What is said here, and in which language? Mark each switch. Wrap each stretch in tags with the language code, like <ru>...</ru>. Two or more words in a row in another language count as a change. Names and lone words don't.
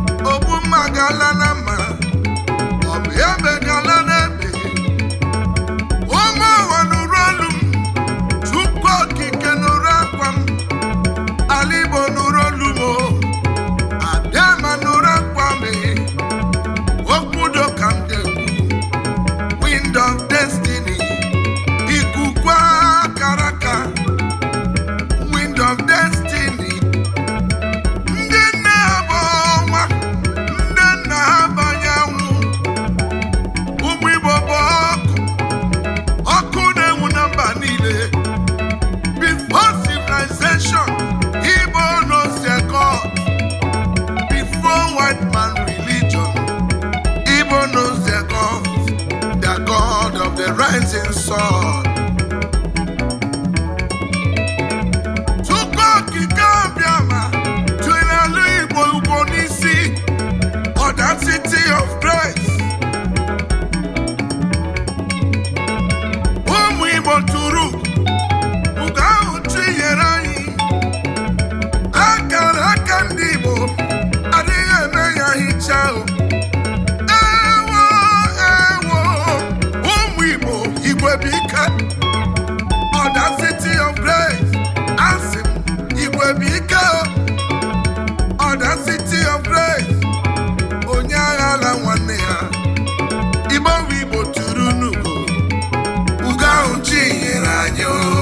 <ig>Ogbu mma gala na mma, ọ bụ ya megala n'ebe. Ụmụ ụwa nụrụ olu m, Chukwu okike nụrụ akwa m, ala Igbo nụrụ olu m o, Abịama nụrụ akwa m, okwu udo ka m na-ekwu.</ig> <en>Wind of destiny,</en> <ig>ikuku akara aka,</ig> <en>wind of destiny.</en> <ig>Ndị nne ha bụ ọnwa, ndị nna ha bụ anyanwụ. Ụmụ Igbo bụ ọkụ, ọkụ na-enwu na mba niile.</ig> <en>Before civilization, Igbo knows their God. Before white man religion, Igbo knows their God, the God of the rising sun.</en> <ig>Chukwu okike abịama, tụrụ ala Igbo ugwo n'isi,</ig> <en>audacity of grace.</en> <ig>Ụmụ Igbo tụrụ ugo ahụ Chi nyere anyị. Akara aka ndị Igbo adịghị eme ya hicha o. Ewo, ewo, ụmụ Igbo, Igwe bụ ike.</ig> <en>Audacity of grace,</en> <ig>asị m, Igwe bụ ike o.</ig> <en>Audacity of grace,</en> <ig>onye agha ala nwanne ya. Igbo bụ Igbo tụrụ n'ugo, ugo ahụ Chi nyere anyị o.</ig>